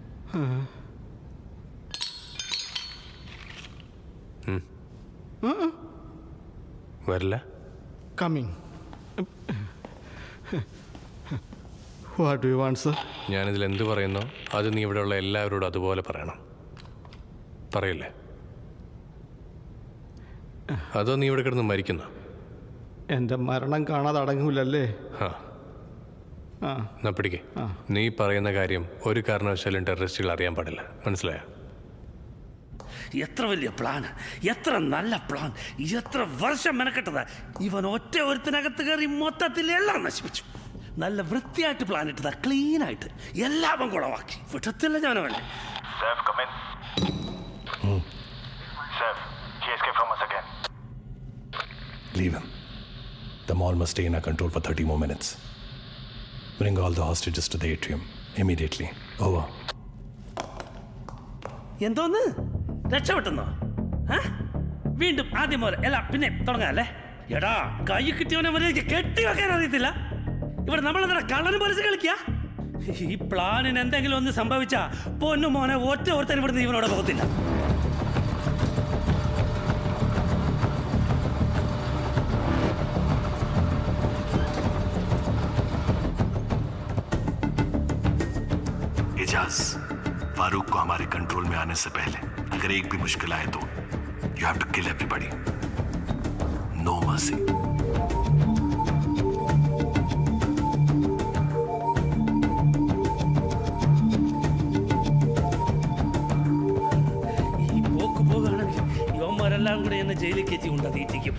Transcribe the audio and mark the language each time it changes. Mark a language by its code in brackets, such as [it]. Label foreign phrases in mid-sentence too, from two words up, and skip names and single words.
[ml] വരില്ല. [en] Coming. What do you want sir? [ml] ഞാനിതിൽ എന്ത് പറയുന്നോ അത് നീ ഇവിടെയുള്ള എല്ലാവരോടും അതുപോലെ പറയണം. പറയില്ലേ? അതോ നീ ഇവിടെ കിടന്ന് മരിക്കുന്ന? എൻ്റെ മരണം കാണാതെ അടങ്ങൂലല്ലേ? എന്നാ പിടിക്കേ. നീ പറയുന്ന കാര്യം ഒരു കാരണവശാലും ടെററിസ്റ്റുകൾ അറിയാൻ പാടില്ല. മനസ്സിലായോ? എത്ര വലിയ പ്ലാൻ, എത്ര നല്ല പ്ലാൻ, എത്ര വർഷം മെനക്കെട്ടതാ. ഇവൻ ഒറ്റ ഒരുത്തിനകത്ത് കയറി മൊത്തത്തിൽ എല്ലാം നശിപ്പിച്ചു. നല്ല വൃത്തിയായിട്ട് പ്ലാൻ ഇട്ടതാ, ക്ലീൻ ആയിട്ട് എല്ലാം കുളവാക്കി. വിട്ടത്തില്ല ഞാനവനെ. [en] Leave him. The mall must stay in our control for 30 more minutes. Bring all the hostages to the atrium immediately. Over. [ml] എന്തോന്ന് രക്ഷപ്പെട്ടെന്നോ? വീണ്ടും ആദ്യം പോലെ എല്ലാം പിന്നെ തുടങ്ങാല്ലേ? എടാ, കൈ കിട്ടിയവനെ വരെ കെട്ടി വെക്കാൻ അറിയത്തില്ല. ഇവിടെ നമ്മളെന്താ കള്ളനും പോലീസ് കളിക്കുക? ഈ പ്ലാനിന് എന്തെങ്കിലും ഒന്ന് സംഭവിച്ചാ പൊന്നു മോനെ ഒറ്റ ഒരുത്തൻ ഇവിടുന്ന് ഇവനോട് പോകത്തില്ല. [hi] फारूक को हमारे कंट्रोल में आने से पहले अगर एक भी मुश्किल आए तो [en] you have to kill everybody. No mercy. [ml] ഈ പോക്ക് പോകുകയാണെങ്കിൽ യുവന്മാരെല്ലാം കൂടെ എന്നെ ജയിലിൽ കയറ്റി കൊണ്ടതീറ്റിക്കും.